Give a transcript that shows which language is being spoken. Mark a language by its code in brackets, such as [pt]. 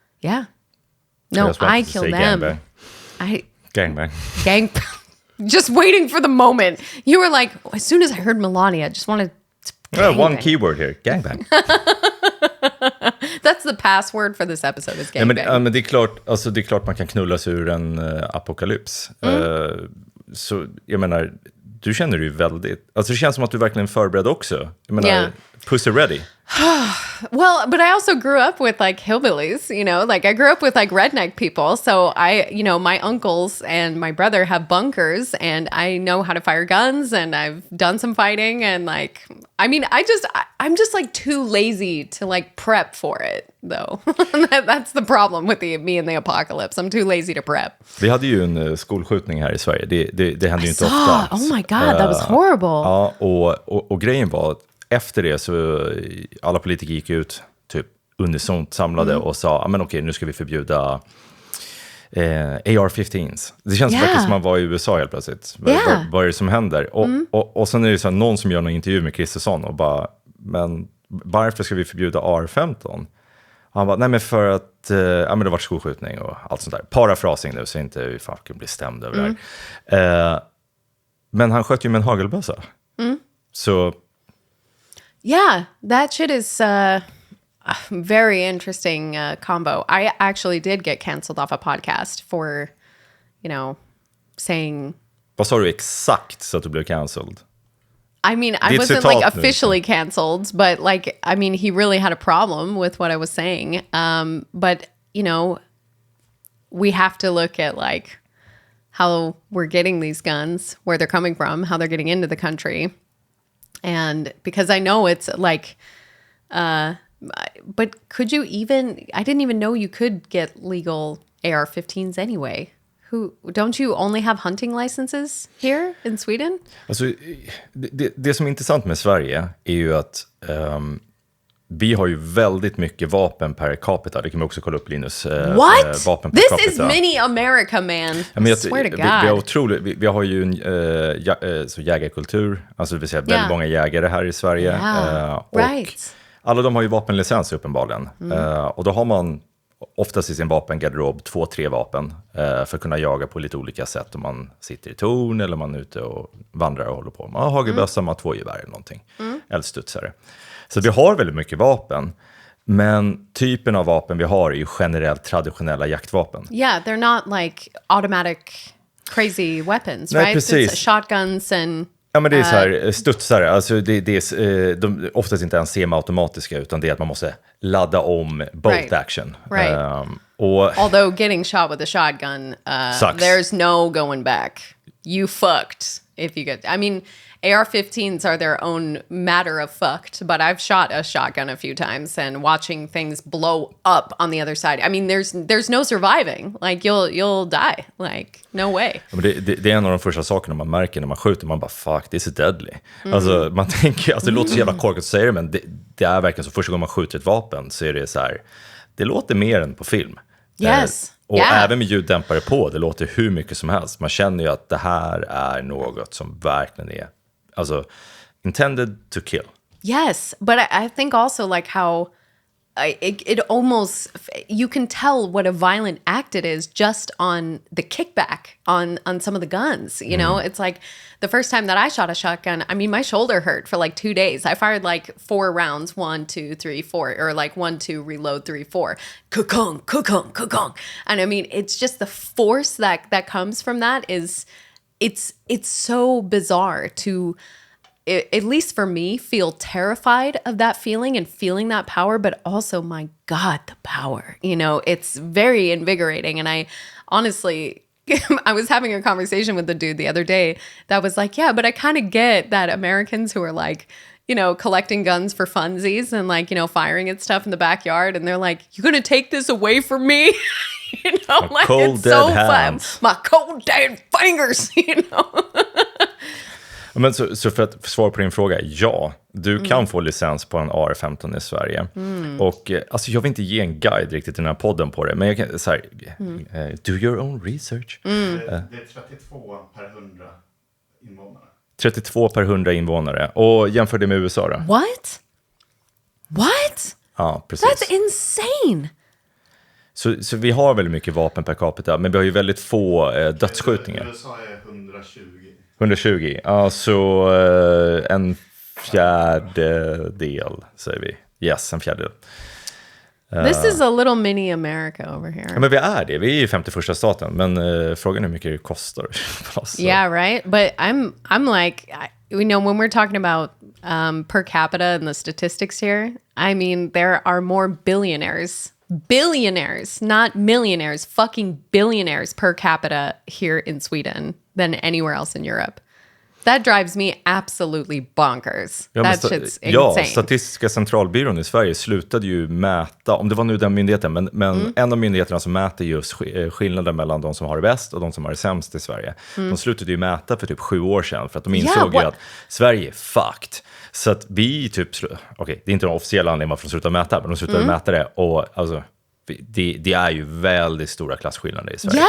[en] Yeah. No, I kill them. Gangbang. Gangbang. Just waiting for the moment. You were like, as soon as I heard Melania, I just wanted to One keyword here, gangbang. That's the password for this episode is gangbang. [sv] Men det är klart man kan knulla sig ur en apokalyps. Så jag menar, du känner ju väldigt... Alltså det känns som att du verkligen är förberedd också. Jag menar, [en] pussy ready. Well, but I also grew up with like hillbillies, you know, like I grew up with like redneck people. So my uncles and my brother have bunkers and I know how to fire guns and I've done some fighting and like, I mean, I'm just like too lazy to like prep for it though. That's the problem with me and the apocalypse. I'm too lazy to prep. [sv] Vi hade ju en skolskjutning här i Sverige. Det hände ju inte ofta. [en] Oh my God, that was horrible. [sv] Ja, och grejen var efter det så alla politiker gick ut typ unisont samlade och sa men okej, nu ska vi förbjuda AR-15s. Det känns faktiskt som man var i USA helt plötsligt. Vad är det som händer? Och sen är det så här, någon som gör någon intervju med Kristersson och bara, men varför ska vi förbjuda AR-15? Och han bara, nej men för att det har varit skolskjutning och allt sånt där. Parafrasing nu så inte vi fucking blir stämda över det här. Men han sköt ju med en hagelbössa. Så... [en] Yeah, that shit is a very interesting combo. I actually did get canceled off a podcast for, saying... [sv] Vad sa du exakt så att du blev cancelled? [en] I mean, I wasn't like officially canceled, but like, I mean, he really had a problem with what I was saying. But, we have to look at like how we're getting these guns, where they're coming from, how they're getting into the country. And because I know it's like, but could you even, I didn't even know you could get legal AR-15s anyway. Don't you only have hunting licenses here in Sweden? [sv] Alltså, det som är intressant med Sverige är ju att vi har ju väldigt mycket vapen per capita. Det kan man också kolla upp, Linus. [en] What? [sv] Vapen per [en] This [sv] capita. [en] is mini America, man. I swear to God. [sv] Vi har ju en så jägarkultur. Alltså det vill säga väldigt många jägare här i Sverige. Och alla de har ju vapenlicens uppenbarligen. Och då har man oftast i sin vapengarderob 2-3 vapen för att kunna jaga på lite olika sätt. Om man sitter i torn eller man är ute och vandrar och håller på. Man har hagelbössa, man har 2 gevär eller någonting. Eller studsare. Så vi har väldigt mycket vapen. Men typen av vapen vi har är ju generellt traditionella jaktvapen. [en] Yeah, they're not like automatic crazy weapons, [sv] Nej, [en] right? [sv] Precis. [en] It's shotguns and... [sv] Ja, men det är så här, studsare, alltså det är de oftast inte ens semi-automatiska utan det är att man måste ladda om bolt action. [en] Right. Although getting shot with a shotgun, there's no going back. You fucked if you get... I mean, AR-15s are their own matter of fucked, but I've shot a shotgun a few times and watching things blow up on the other side. I mean, there's no surviving. Like, you'll die. Like, no way. [sv] Ja, men det är en av de första sakerna man märker när man skjuter. Man bara, [en] fuck, this is deadly. [sv] Alltså, man tänker, alltså det låter så jävla korkat att säga det, men det är verkligen så första gången man skjuter ett vapen så är det så här, det låter mer än på film. [en] Yes. [sv] Och även med ljuddämpare på, det låter hur mycket som helst. Man känner ju att det här är något som verkligen är alltså [en] intended to kill. Yes, but I think also like how it almost, you can tell what a violent act it is just on the kickback on some of the guns, you know? It's like the first time that I shot a shotgun, I mean, my shoulder hurt for like 2 days. I fired like 4 rounds, 1, 2, 3, 4, or like 1, 2, reload, 3, 4. Kukong, kukong, kukong. And I mean, it's just the force that comes from that is, it's so bizarre to, at least for me, feel terrified of that feeling and feeling that power, but also, my God, the power. You know, it's very invigorating. And I honestly, I was having a conversation with the dude the other day that was like, yeah, but I kind of get that Americans who are like, you know, collecting guns for funsies and like, you know, firing at stuff in the backyard. And they're like, you're going to take this away from me? You know, my like cold, it's so fun. My cold, dead fingers, you know. [sv] Men så för att svara på din fråga, ja, du kan få licens på en AR-15 i Sverige. Och alltså jag vill inte ge en guide riktigt i den här podden på det, men jag kan så här, [en] do your own research. [sv] Det är 32 per 100 invånare. 32 per 100 invånare. Och jämför det med USA då. [en] What? [sv] Ja, precis. [en] That's insane. [sv] Så vi har väldigt mycket vapen per capita, men vi har ju väldigt få dödsskjutningar. USA är 120. 120, alltså en fjärdedel säger vi. Yes, en fjärdedel. [en] This is a little mini America over here. [sv] Ja, men vi är det, vi är i 51:a staten, men frågan är hur mycket det kostar. [en] Yeah, right. But I'm like, you know, when we're talking about per capita and the statistics here, I mean, there are more billionaires, not millionaires, fucking billionaires per capita here in Sweden than anywhere else in Europe. That drives me absolutely bonkers. That shit's insane. [sv] Ja, Statistiska centralbyrån i Sverige slutade ju mäta, om det var nu den myndigheten, men en av myndigheterna som mäter just skillnaden mellan de som har det bäst och de som har det sämst i Sverige. De slutade ju mäta för typ 7 år sedan för att de insåg ju att Sverige är fucked. Så att vi typ, okej, det är inte de officiella anledningarna för att de slutade mäta, men de slutade mäta det och alltså det är ju väldigt stora klasskillnader i Sverige.